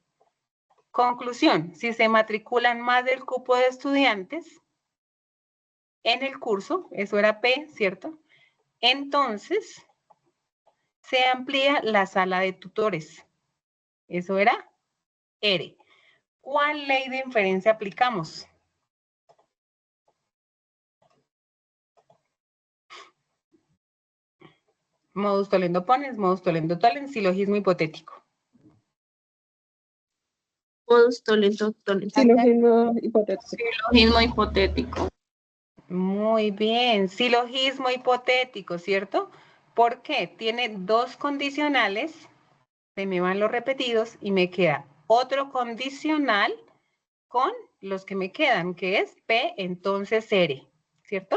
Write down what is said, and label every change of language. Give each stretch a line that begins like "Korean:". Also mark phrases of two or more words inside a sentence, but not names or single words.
Spanish: Conclusión, si se matriculan más del cupo de estudiantes en el curso, eso era P, ¿cierto? Entonces, se amplía la sala de tutores. Eso era R. ¿Cuál ley de inferencia aplicamos?
Latin: Modus tollendo ponens, modus tollendo tollens,
Spanish: silogismo hipotético.
Latin: Modus tollendo tollens.
Spanish: Silogismo hipotético. Silogismo hipotético. Muy bien, silogismo hipotético, ¿cierto? ¿Por qué? Tiene dos condicionales, se me van los repetidos y me queda otro condicional con los que me quedan, que es P, entonces R, ¿cierto?